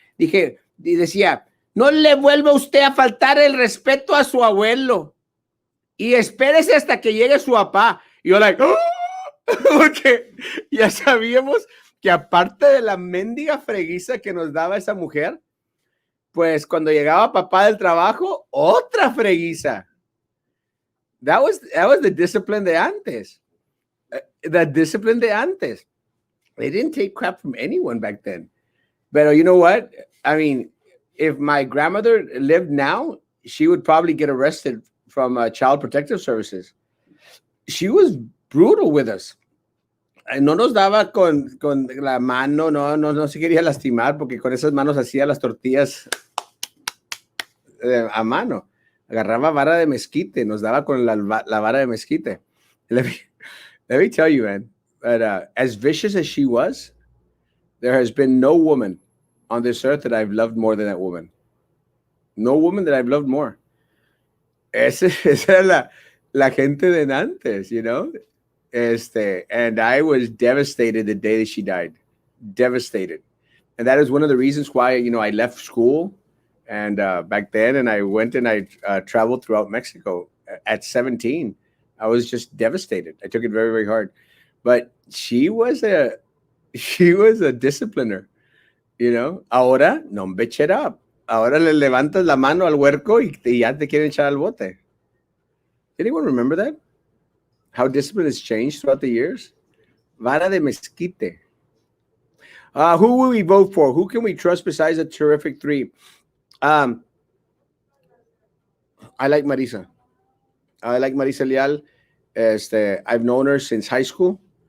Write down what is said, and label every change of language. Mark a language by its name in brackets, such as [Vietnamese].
[Spanish] Y decía, no le vuelva usted a faltar el respeto a su abuelo y espérese hasta que llegue su papá. Y yo ¡oh! Porque ya sabíamos que aparte de la mendiga freguiza que nos daba esa mujer, pues cuando llegaba papá del trabajo, otra freguiza. [English] That was the discipline [Spanish] de antes. [English] The discipline de antes. They didn't take crap from anyone back then. But you know what? I mean, if my grandmother lived now, she would probably get arrested from Child Protective Services. She was brutal with us. [Spanish] No nos daba con la mano, no se quería lastimar porque con esas manos hacía las tortillas a mano. Agarraba vara de mezquite, nos daba con la vara de mezquite. [English] Let me tell you, man, but as vicious as she was, there has been no woman on this earth that I've loved more than that woman. No woman that I've loved more. [Spanish] Esa era la gente de antes, [English] you know? And I was devastated the day that she died. Devastated. And that is one of the reasons why, you know, I left school and back then, and I went and I traveled throughout Mexico at 17. I was just devastated. I took it very, very hard. But she was a discipliner, you know. [Spanish] Ahora, no [English] bitch it up. [Spanish] Ahora le levantas la mano al huerco y ya te quieren echar al bote. [English] Anyone remember that? How discipline has changed throughout the years? [Spanish] Vara de mezquite. [English] Who will we vote for? Who can we trust besides the terrific three? I like Marisa. I like Marisa Leal. I've known her since high school.